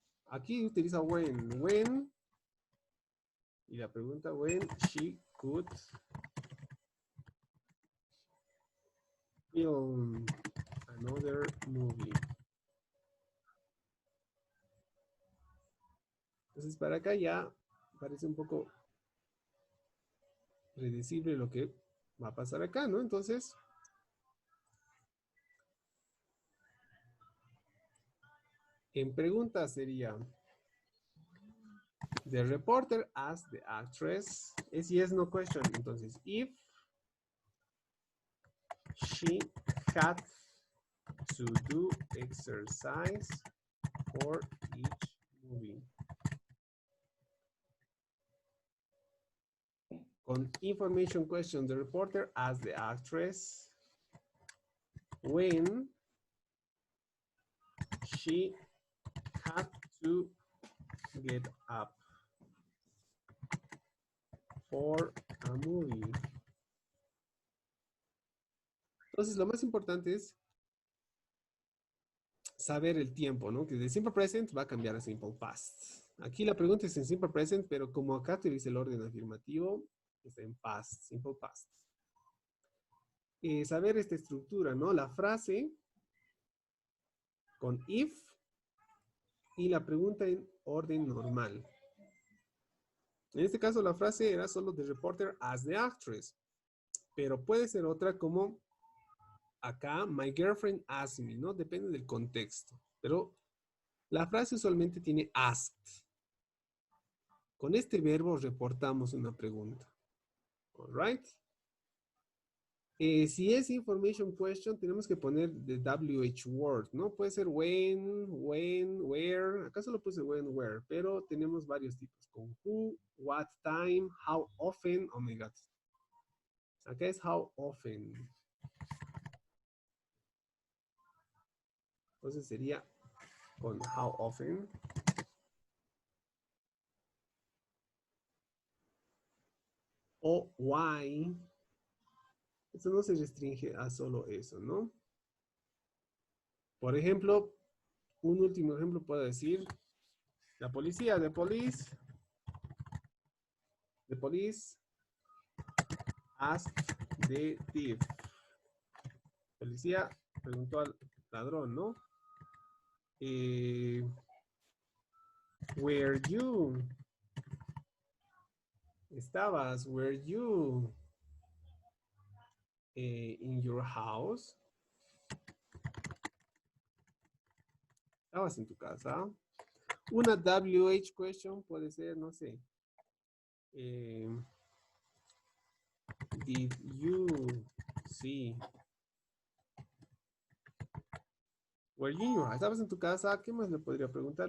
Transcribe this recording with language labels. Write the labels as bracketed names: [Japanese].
[Spanish] Aquí utiliza [English] when. When. [Spanish] Y la pregunta, [English] when she could film another movie. [Spanish] Entonces, para acá ya parece un poco predecible lo que va a pasar acá, ¿no? Entonces, en pregunta sería, [English] the reporter asked the actress, es yes, no question. Entonces, if she had to do exercise for each movie. Con information question, the reporter asked the actress when she had to get up for a movie. [Spanish] Entonces, lo más importante es saber el tiempo, ¿no? Que de simple present va a cambiar a simple past. Aquí la pregunta es en simple present, pero como acá te dice el orden afirmativo, está en past, simple past. Saber esta estructura, ¿no? La frase con if y la pregunta en orden normal. En este caso la frase era solo [English] the reporter as the actress, [Spanish] pero puede ser otra como acá, [English] my girlfriend asked me, [Spanish] ¿no? Depende del contexto, pero la frase usualmente tiene asked. Con este verbo reportamos una pregunta. [English] All right. [Spanish] Si es information question, tenemos que poner the WH word, ¿no? Puede ser when, where. Acá solo puse when, where, pero tenemos varios tipos. Con who, what time, how often. [English] Oh my God. [Spanish] Acá es [English] how often. [Spanish] Entonces sería con how often. O why. Eso no se restringe a solo eso, ¿no? Por ejemplo, un último ejemplo puedo decir, la policía, [English] the police asked the thief. [Spanish] Policía preguntó al ladrón, ¿no? [English] Were you? Estabas, were you in your house? [Spanish] Estabas en tu casa. Una WH question puede ser, no sé. [English] Did you see? Were you in your house? [Spanish] Estabas en tu casa. ¿Qué más le podría preguntar?